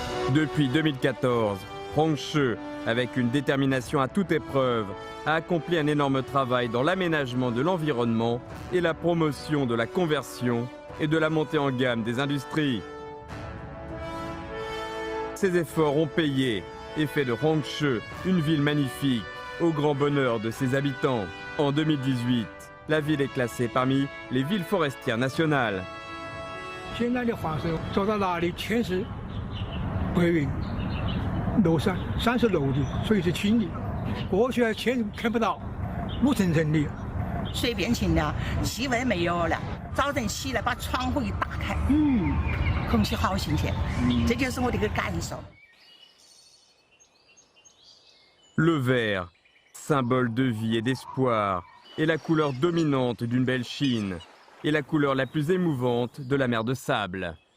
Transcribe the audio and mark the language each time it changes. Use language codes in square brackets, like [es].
[fr] Depuis 2014, Hongshe, avec une détermination à toute épreuve, a accompli un énorme travail dans l'aménagement de l'environnement et la promotion de la conversion et de la montée en gamme des industries. Ces efforts ont payé et fait de Hongshe une ville magnifique, au grand bonheur de ses habitants. En 2018, la ville est classée parmi les villes forestières nationales. [zh] 现在的黄石走到哪里全是白云、楼山，山是楼的，所以是青的。过去全看不到，雾沉沉的。水变清了，气味没有了。早晨起来把窗户一打开，空气好新鲜，这就是我的一个感受。 [fr] Le vert, symbole de vie et d'espoir, est la couleur dominante d'une belle Chine et la couleur la plus émouvante de la mer de sable.